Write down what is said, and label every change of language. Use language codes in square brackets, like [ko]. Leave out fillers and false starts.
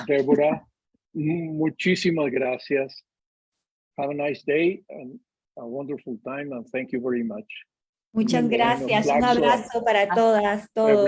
[es] Deborah, muchísimas gracias. [en] Have a nice day and a wonderful time, and thank you very much. [es] Muchas gracias. Un abrazo para todas, todos.